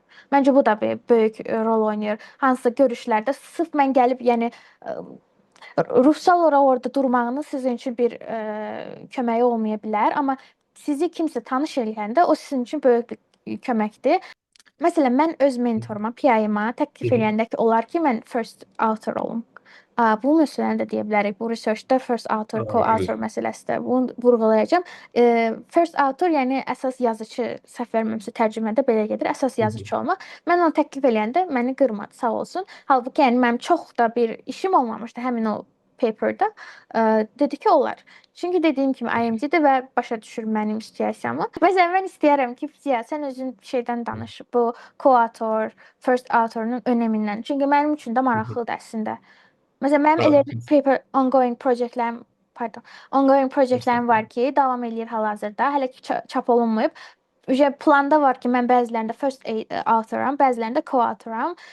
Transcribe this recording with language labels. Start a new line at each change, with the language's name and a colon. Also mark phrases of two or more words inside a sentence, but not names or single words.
Azerbaijani: Məncə bu da bir böyük rol oynayır. Hansısa görüşlərdə sırf mən gəlib, yəni ruhsal olaraq orada durmağınız sizin üçün bir köməyi olmaya bilər, amma sizi kimsə tanış eləyəndə o sizin üçün böyük bir köməkdir. Məsələn, mən öz mentoruma, PI-ma təklif eləyəndə ki, olar ki, mən
English: first author
Azerbaijani: olum. Bu məsələni də deyə bilərik. Bu researchda
English: first author,
Azerbaijani: co-author məsələsi də bunu vurğulayacağam.
English: First author,
Azerbaijani: yəni əsas yazıcı, səhv vermirəmsə tərcümədə belə gedir, əsas yazıcı olmaq. Mən onu təklif eləyəndə məni qırmadı, sağ olsun. Halbuki yəni mənim çox da bir işim olmamışdı həmin o paperda. Dedi ki, olar. Çünki dediyim kimi IMG-dir və başa düşür mənim situasiyamı. Məsələn, mən istəyərəm ki, Ziya, sən özün şeydən danış. Bu co-author,
English: first author'un
Azerbaijani: önəmindən. Çünki mənim üçün də maraqlıdır əslində. Məsələn, mənim elə
English: paper ongoing projectlərim
Azerbaijani: var ki, davam eləyir hal-hazırda. Hələ ki çap olunmayıb. Planda var ki, mən bəzilərində
English: first authoram,
Azerbaijani: bəzilərində co-authoram.